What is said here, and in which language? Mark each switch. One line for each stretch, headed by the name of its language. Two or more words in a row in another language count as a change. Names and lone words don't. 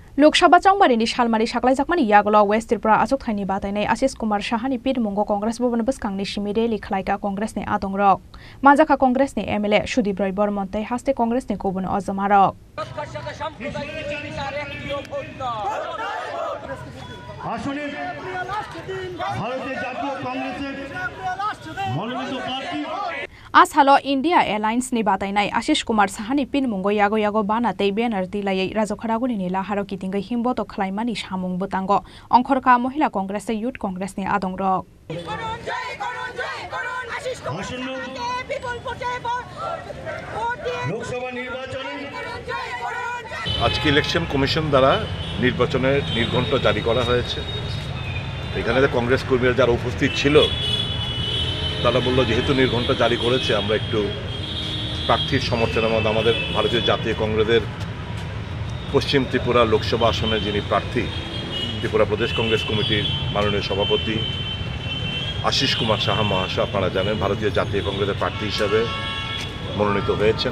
Kok Borok: लोकसभा चांबारिनि सालमारि साख्लायजाकमानि यागला वेस्ट त्रिपुरा आचक थाइनि बादायनाय आशिष कुमार साहानि पिरमुंगो कांग्रेस भवन बसखांनि सिमि रेलि खलायगा कांग्रेसनि आदंरक माजाखा कांग्रेसनि एमएलए सुदीप राय बर्मनते हास्ते कांग्रेसनि गुबुन अजमारक
Bangla: আসলে ভারতের জাতীয় কংগ্রেসের মনোনীত প্রার্থী
Kok Borok: आसालो इंडिया एलायंस नि बादायनाय आशिष कुमार साहानि पिनमुंगो यागो यागो बानाते बेनार दिलायै राजखरागुनि लाहारो कितिंगै हिमबतो खलायमानि सामुं बोतांगो अंखरका महिला कांग्रेस युथ कांग्रेसनि आदंरक
Bangla: লোকসভা নির্বাচনে আজকে ইলেকশন কমিশন দ্বারা নির্বাচনের নির্ঘণ্ট জারি করা হয়েছে। এখানে কংগ্রেস কর্মীরা যারা উপস্থিত ছিল তারা বলল যেহেতু নির্ঘণ্ট জারি করেছে আমরা একটু প্রার্থীর সমর্থনের মধ্যে আমাদের ভারতীয় জাতীয় কংগ্রেসের পশ্চিম ত্রিপুরা লোকসভা আসনের যিনি প্রার্থী ত্রিপুরা প্রদেশ কংগ্রেস কমিটির মাননীয় সভাপতি আশিস কুমার সাহা মহাশয় আপনারা জানেন ভারতীয় জাতীয় কংগ্রেসের প্রার্থী হিসাবে মনোনীত হয়েছেন।